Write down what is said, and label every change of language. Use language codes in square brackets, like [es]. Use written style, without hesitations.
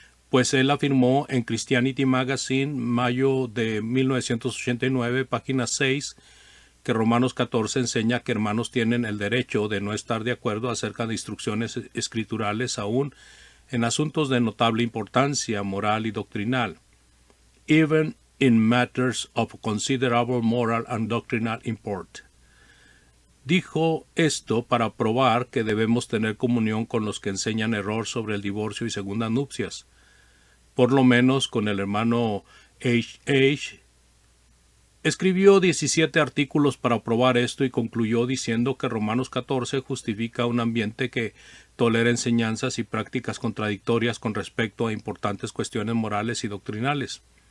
[es] Pues él afirmó en Christianity Magazine, mayo de 1989, página 6, que Romanos 14 enseña que hermanos tienen el derecho de no estar de acuerdo acerca de instrucciones escriturales aún en asuntos de notable importancia moral y doctrinal. [en] Even in matters of considerable moral and doctrinal import. [es] Dijo esto para probar que debemos tener comunión con los que enseñan error sobre el divorcio y segundas nupcias. Por lo menos con el hermano H. Escribió 17 artículos para probar esto y concluyó diciendo que Romanos 14 justifica un ambiente que tolera enseñanzas y prácticas contradictorias con respecto a importantes cuestiones morales y doctrinales.